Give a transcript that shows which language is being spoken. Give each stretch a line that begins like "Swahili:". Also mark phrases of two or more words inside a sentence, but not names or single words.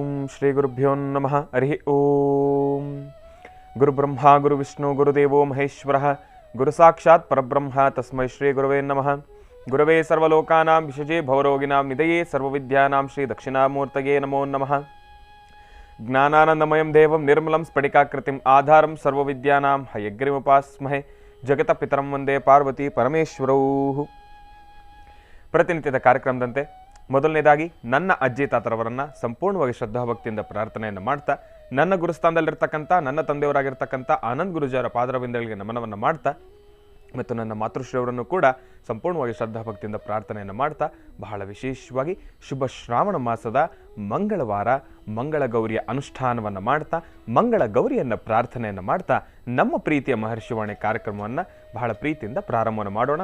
Sanskrit: श्री गुरुभ्यो नमः. हरि ओं. गुरुब्रह्म गुरुविष्णु गुरुदेवो महेश्वरः गुरु साक्षात् परब्रह्म तस्मै श्री गुरवे नमः. गुरवे सर्वलोकानां विषजे भवरोगिणां निधये सर्वविद्यानां श्री दक्षिणामूर्तये नमो नमः. ज्ञानानन्दमयं देवं निर्मलं स्फटिकाकृतिं आधारं सर्वविद्यानां हयग्रीवोपास्महे जगत पितरं वन्दे पार्वती परमेश्वरौ.
Kannada: ಪ್ರತಿನಿತ್ಯದ ಕಾರ್ಯಕ್ರಮದಂತೆ ಮೊದಲನೇದಾಗಿ ನನ್ನ ಅಜ್ಜಿ ತಾತರವರನ್ನು ಸಂಪೂರ್ಣವಾಗಿ ಶ್ರದ್ಧಾಭಕ್ತಿಯಿಂದ ಪ್ರಾರ್ಥನೆಯನ್ನು ಮಾಡ್ತಾ, ನನ್ನ ಗುರುಸ್ಥಾನದಲ್ಲಿರ್ತಕ್ಕಂಥ ನನ್ನ ತಂದೆಯವರಾಗಿರ್ತಕ್ಕಂಥ ಆನಂದ್ ಗುರುಜಿಯವರ ಪಾದರವಿಂದಗಳಿಗೆ ನಮನವನ್ನು ಮಾಡ್ತಾ, ಮತ್ತು ನನ್ನ ಮಾತೃಶ್ರೀಯವರನ್ನು ಕೂಡ ಸಂಪೂರ್ಣವಾಗಿ ಶ್ರದ್ಧಾಭಕ್ತಿಯಿಂದ ಪ್ರಾರ್ಥನೆಯನ್ನು ಮಾಡ್ತಾ, ಬಹಳ ವಿಶೇಷವಾಗಿ ಶುಭ ಶ್ರಾವಣ ಮಾಸದ ಮಂಗಳವಾರ ಮಂಗಳ ಗೌರಿಯ ಅನುಷ್ಠಾನವನ್ನು ಮಾಡ್ತಾ, ಮಂಗಳ ಗೌರಿಯನ್ನು ಪ್ರಾರ್ಥನೆಯನ್ನು ಮಾಡ್ತಾ, ನಮ್ಮ ಪ್ರೀತಿಯ ಮಹರ್ಷಿವಾಣಿ ಕಾರ್ಯಕ್ರಮವನ್ನು ಬಹಳ ಪ್ರೀತಿಯಿಂದ ಪ್ರಾರಂಭವನ್ನು ಮಾಡೋಣ.